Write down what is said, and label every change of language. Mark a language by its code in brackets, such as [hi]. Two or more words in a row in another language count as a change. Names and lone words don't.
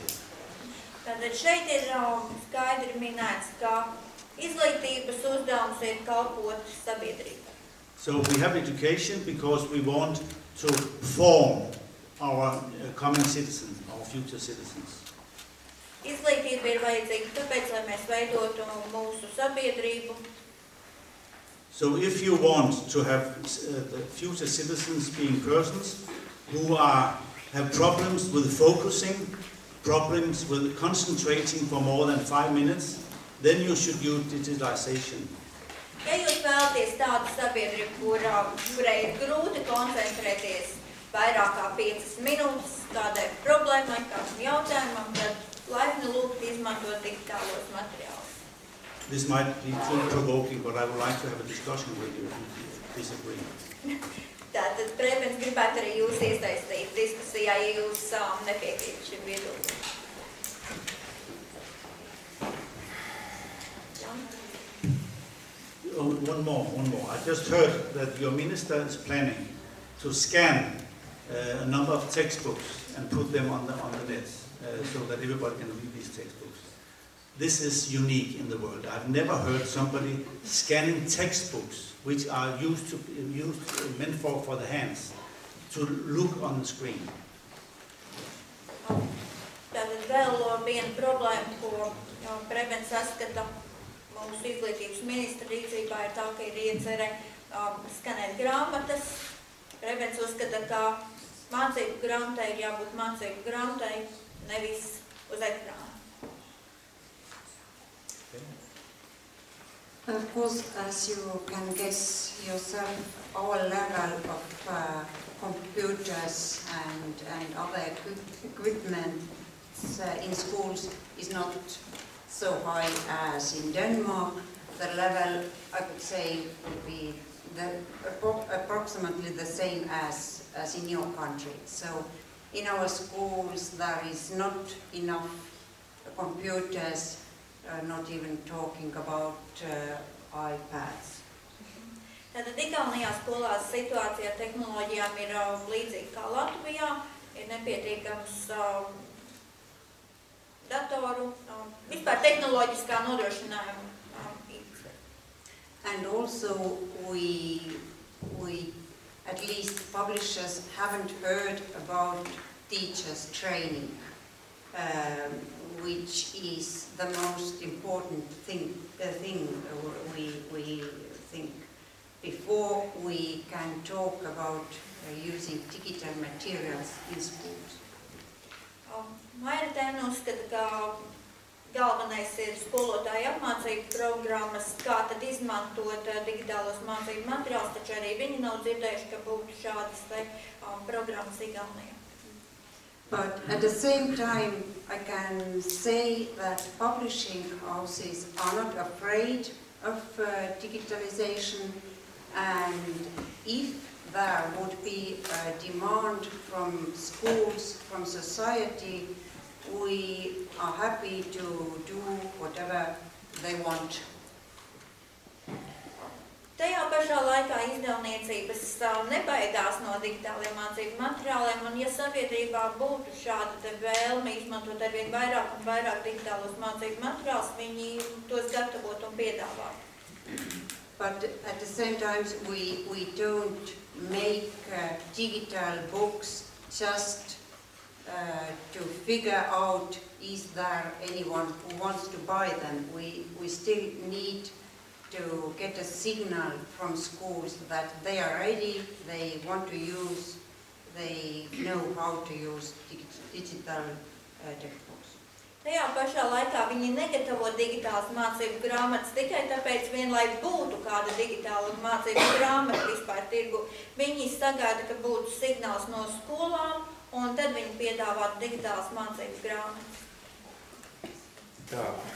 [lv] Tātad šeit ir skaidri minēts, ka izglītības uzdevums ir kalpot sabiedrībai. [en] So we have education because we want to form our common citizens, our future citizens. [lv] Izglītība ir vajadzīga tāpēc, lai mēs veidotu mūsu sabiedrību. [en] So if you want to have the future citizens being persons who have problems with focusing, problems with concentrating for more than 5 minutes, then you should use digitalization. [lv] Ja jūs vēlaties tādu sabiedrību, kurai ir grūti koncentrēties vairāk kā 5 minūtes tādai problēmai, kādam jautājumam, tad laipni lūgt izmantot digitālos materiālus. [en] This might be too provoking, but I would like to have a discussion with you if you disagree. [lv] Tātad Prebens gribētu arī jūs iesaistīt diskusijā, ja jūs nepiekrītat šim viedoklim. [en] One more. I just heard that your minister is planning to scan a number of textbooks and put them on the net so that everybody can read these textbooks. This is unique in the world. I've never heard somebody scanning textbooks which are meant for the hands to look on the screen. [lv] Tātad vēl viena problēma, ko Prebens saskata mūsu izglītības ministra rīcībā, ir tā, ka ir iecerē skanēt grāmatas. Prebens uzskata, ka mācību grāmatai ir jābūt mācību grāmatai, nevis uz ekrāna. [en] Of course, as you can guess yourself, our level of computers and other equipment in schools is not so high as in Denmark. The level, I could say, would be approximately the same as in your country. So in our schools there is not enough computers, not even talking about iPads. [lv] Tātad Igaunijā skolās situācija ar tehnoloģijām ir līdzīga kā Latvijā, ir nepietiekams datoru, vispār tehnoloģiskā nodrošinājuma īpatsvara. [en] And also we at least publishers haven't heard about teachers training, which is the most important thing we think before we can talk about using digital materials in schools. [lv] Maira Tēna uzskata, ka galvenais ir skolotāju apmācību programmas, kā tad izmantot digitālos mācību materiālus, taču arī viņi nav dzirdējuši, ka būtu šādas programmas Igaunijā. [en] But at the same time, I can say that publishing houses are not afraid of digitalization, and if there would be a demand from schools, from society, we are happy to do whatever they want. [lv] Tajā pašā laikā izdevniecības nebaidās no digitāliem mācību materiāliem, un ja sabiedrībā būtu šāda te vēlme izmantot arvien vairāk un vairāk digitālos mācību materiālus, viņi tos gatavot un piedāvāt. [en] But at the same time, we don't make digital books just to figure out is there anyone who wants to buy them. We still need to get a signal from schools that they are ready, they want to use, they know how to use digital textbooks. [lv] Tajā pašā laikā viņi negatavo digitālas mācību grāmatas tikai tāpēc vien, lai būtu kāda digitāla mācību grāmata vispār tirgu. Viņi sagaida, ka būtu signāls no skolām, un tad viņi piedāvātu digitālas mācību grāmatas. Tā.